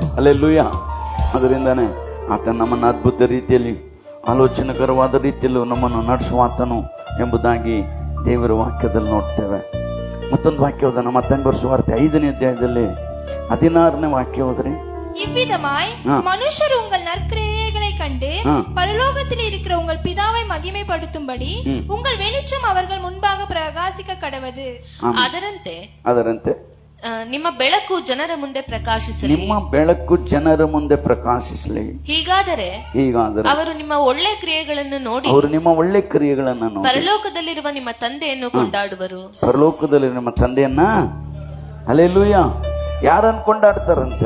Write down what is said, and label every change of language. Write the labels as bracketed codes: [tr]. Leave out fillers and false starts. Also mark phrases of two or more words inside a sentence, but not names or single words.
[kn] ಹಲ್ಲೆಲೂಯಾ. ಅದರಿಂದಾನೆ ಆತ ನಮ್ಮನ್ನು ಅದ್ಭುತ ರೀತಿಯಲ್ಲಿ, ಆಲೋಚನಕರವಾದ ರೀತಿಯಲ್ಲೂ ನಮ್ಮನ್ನು ನಡೆಸುವ ಆತನು ಎಂಬುದಾಗಿ ದೇವರ ವಾಕ್ಯದಲ್ಲಿ ನೋಡ್ತೇವೆ. ಮತ್ತೊಂದು ವಾಕ್ಯ ಹೋದ, ನಮ್ಮ ಮತ್ತೊಂದು ಸುವಾರ್ತೆ 5ನೇ ಅಧ್ಯಾಯದಲ್ಲಿ 16ನೇ ವಾಕ್ಯ ಹೋದ್ರಿ. [ta] இவ்விதமாய் மனுஷர் உங்கள் நற்கிரியைகளை கண்டு பரலோகத்தில் இருக்கிற உங்கள் பிதாவை மகிமைப்படுத்தும்படி உங்கள் வெளிச்சம் அவர்கள் முன்பாக பிரகாசிக்க கடவது. [kn] ಅದರಂತೆ ನಿಮ್ಮ ಬೆಳಕು ಜನರ ಮುಂದೆ ಪ್ರಕಾಶಿಸಲಿ. ನಿಮ್ಮ ಬೆಳಕು ಜನರ ಮುಂದೆ ಪ್ರಕಾಶಿಸಲಿ. ಹೀಗಾದರೆ ಅವರು ನಿಮ್ಮ ಒಳ್ಳೆ ಕ್ರಿಯೆಗಳನ್ನು ನೋಡಿ ಪರಲೋಕದಲ್ಲಿರುವ ನಿಮ್ಮ ತಂದೆಯನ್ನು ಕೊಂಡಾಡುವರು. ಪರಲೋಕದಲ್ಲಿ ನಿಮ್ಮ ತಂದೆಯನ್ನ ಹಲ್ಲೆಲೂಯಾ ಯಾರನ್ನು ಕೊಂಡಾಡ್ತಾರಂತೆ?